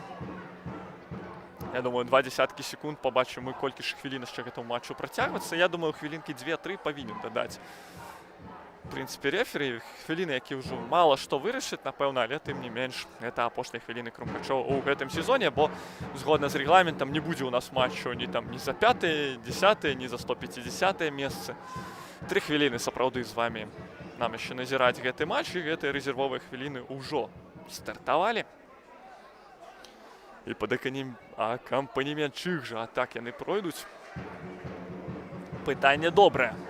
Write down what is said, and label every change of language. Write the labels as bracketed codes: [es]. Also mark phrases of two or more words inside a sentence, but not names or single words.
[be] Я думаю, 20 секунд побачым мы, колькі ж хвілін яшчэ гэтаму матчу працягвацца. Я думаю, хвілінкі 2-3 павінен дадаць. В прынцыпе, рэфері, хвіліны, які ўжо мала што вырашыць, напэўна, але тым не менш, гэта апошнія хвіліны Крумкачова ў гэтым сезоне, бо згодна з рэгламентам не будзе ў нас матчу ні за 5-е, 10-е, ні за 150-е месцы. 3 хвіліны сапраўды з вамі нам яшчэ назіраць гэты матч, і гэтыя рэзервовыя хвіліны ўжо стартавалі. І пад акампанемент чых жа атак яны пройдуць. Пытанне добрае.